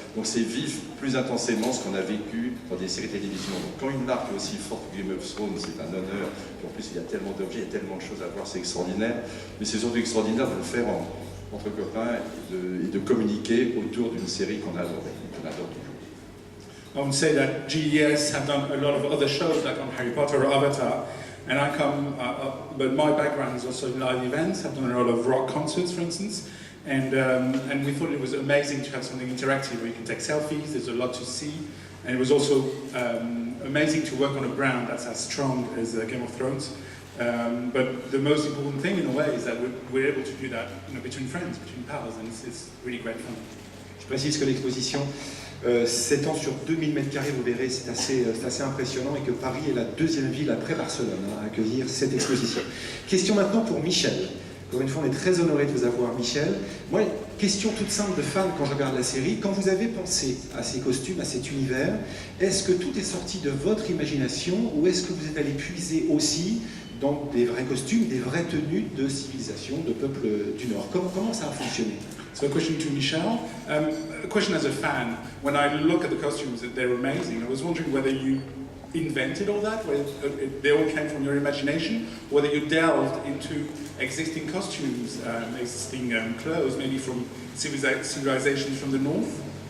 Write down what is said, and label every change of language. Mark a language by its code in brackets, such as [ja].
[fr] Donc c'est vivre plus intensément ce qu'on a vécu dans des séries télévision. Donc quand une marque est aussi forte que Game of Thrones, c'est un honneur. Puis en plus, il y a tellement d'objets, il y a tellement de choses à voir, c'est extraordinaire. Mais c'est surtout extraordinaire de le faire entre copains et de communiquer autour d'une série qu'on adore toujours. [en] I would say that GES have done a lot of other shows like on Harry Potter or Avatar, and I come, but my background is also in live events. I've done a lot of rock concerts, for instance, and we thought it was amazing to have something interactive where you can take selfies. There's a lot to see, and it was also amazing to work on a brand that's as strong as Game of Thrones. But the most important thing, in a way, is that we're able to do that, between friends, between pals, and it's really great fun. [fr] Je précise que l'exposition s'étend sur 2000 m², vous verrez, c'est assez impressionnant, et que Paris est la deuxième ville après Barcelone à accueillir cette exposition. Question maintenant pour Michel. Encore une fois, on est très honoré de vous avoir, Michel. Moi, question toute simple de fan quand je regarde la série. Quand vous avez pensé à ces costumes, à cet univers, est-ce que tout est sorti de votre imagination ou est-ce que vous êtes allé puiser aussi dans des vrais costumes, des vraies tenues de civilisation, de peuples du Nord? Comment ça a fonctionné? [en] So a question to Michelle. A question as a fan. When I look at the costumes, they're amazing. I was wondering whether you invented all that, whether they all came from your imagination, or whether you delved into existing costumes, existing clothes, maybe from civilizations from the north.